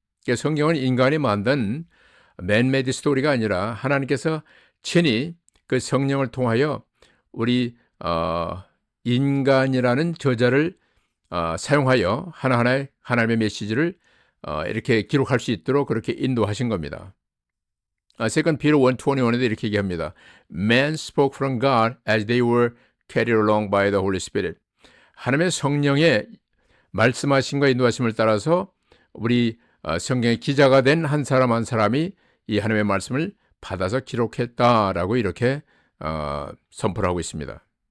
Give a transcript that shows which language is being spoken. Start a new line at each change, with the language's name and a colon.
Korean: 그러니까 성경은 인간이 만든 맨메이드 스토리가 아니라 하나님께서 친히 그 성령을 통하여 우리 인간이라는 저자를 사용하여 하나하나의 하나님의 메시지를 이렇게 기록할 수 있도록 그렇게 인도하신 겁니다. 2 Peter 1:21에도 이렇게 얘기합니다.
English: Men spoke from God as they were carried along by the Holy Spirit.
Korean: 하나님의 성령의 말씀하심과 인도하심을 따라서 우리 성경의 기자가 된 한 사람 한 사람이 이 하나님의 말씀을 받아서 기록했다라고 이렇게 선포를 하고 있습니다.